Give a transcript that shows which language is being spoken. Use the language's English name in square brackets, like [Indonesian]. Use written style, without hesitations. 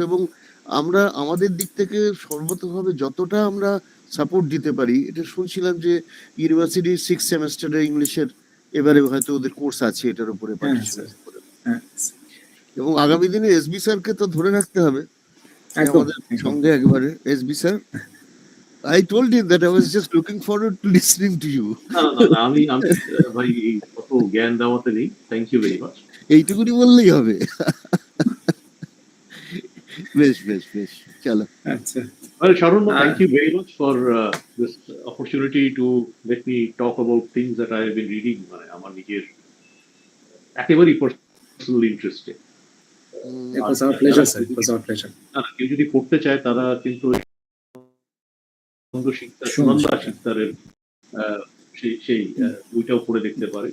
[Bangla] এবং আমরা আমাদের দিক থেকে সর্বতভাবে যতটা আমরা সাপোর্ট দিতে পারি। এটা শুনছিলাম যে ইউনিভার্সিটি 6 সেমেস্টারে ইংলিশের এবারে হয়তো ওদের কোর্স আছে এটার উপরে পার্টিশন, এবং আগামী দিনে এসবি স্যারকে তো ধরে রাখতে হবে আমাদের সঙ্গে একবারে। SB sir, [English] I told him that I was just looking forward to listening to you. [Bangla] না, আমি ভাই এই কত জ্ঞান দেওয়াতে নেই, [English] Thank you very much. [Bangla] এইটুকুনি বললেই হবে। বেশ বেশ বেশ, চলো। আচ্ছা। [English] Well, Sharon, thank you very much for this opportunity to let me talk about things that I have been reading. [Bangla] আমার নিজের একেবারেই personal interest A. [English] It was our pleasure, sir. It was our pleasure. [Bangla] কেউ যদি পড়তে চায় তারা কিন্তু সুনন্দা শিকদারের সেই বইটাও পড়ে দেখতে পারে।